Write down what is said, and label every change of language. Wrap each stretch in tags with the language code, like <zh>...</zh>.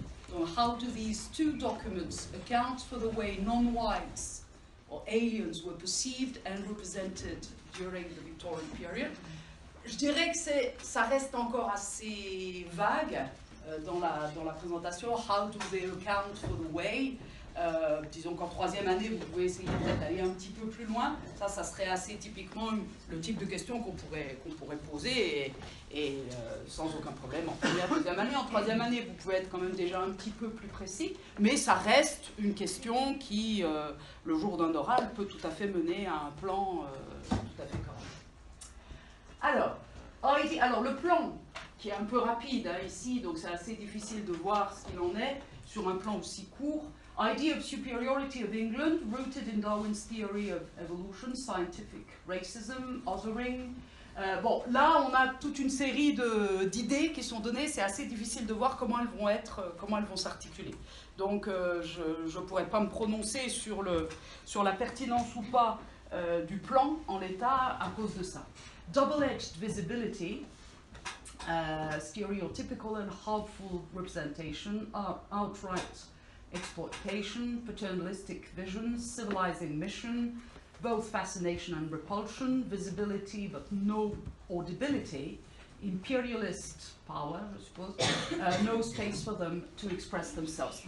<en>Donc, how do these two documents account for the way non-whites or aliens were perceived and represented during the Victorian period?</en> <fr>Je dirais que ça reste encore assez vague dans la présentation.</fr> <en>How do they account for the way?</en> <fr>Disons qu'en troisième année, vous pouvez essayer peut-être d'aller un petit peu plus loin. Ça serait assez typiquement le type de question qu'on pourrait poser et sans aucun problème en première, deuxième année. En troisième année, vous pouvez être quand même déjà un petit peu plus précis, mais ça reste une question qui, le jour d'un oral, peut tout à fait mener à un plan tout à fait correct. Alors, le plan, qui est un peu rapide hein, ici, donc c'est assez difficile de voir ce qu'il en est sur un plan aussi court.</fr> <en>Idea of superiority of England, rooted in Darwin's theory of evolution, scientific racism, othering.</en> <fr>Bon, là, on a toute une série d'idées qui sont données. C'est assez difficile de voir comment elles vont s'articuler. Donc, je ne pourrais pas me prononcer sur la pertinence ou pas du plan en l'état à cause de ça.</fr> <en>Double-edged visibility, stereotypical and harmful representation, outright exploitation, paternalistic vision, civilizing mission, both fascination and repulsion, visibility but no audibility, imperialist power,</en> <fr>je suppose,</fr> <en>no space for them to express themselves.</en>